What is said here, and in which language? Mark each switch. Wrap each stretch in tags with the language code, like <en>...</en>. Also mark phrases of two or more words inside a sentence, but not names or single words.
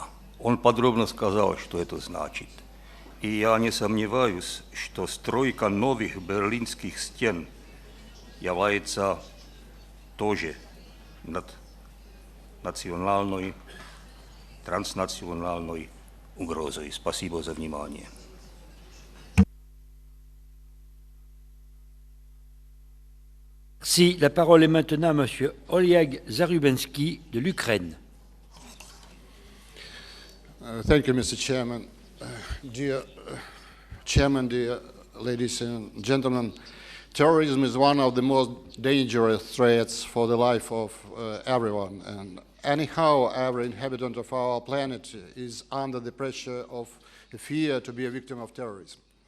<ru>Он подробно сказал, что это значит. И я не сомневаюсь, что стройка новых берлинских стен является тоже национальной, транснациональной угрозой. Спасибо за внимание.</ru> <fr>Merci. La parole est maintenant à M. Oleg Zarubensky de l'Ukraine.</fr> <en>Thank you, Mr. Chairman. Dear Chairman, dear ladies and gentlemen, terrorism is one of the most dangerous threats for the life of everyone. And anyhow, every inhabitant of our planet is under the pressure of fear to be a victim of terrorism.</en>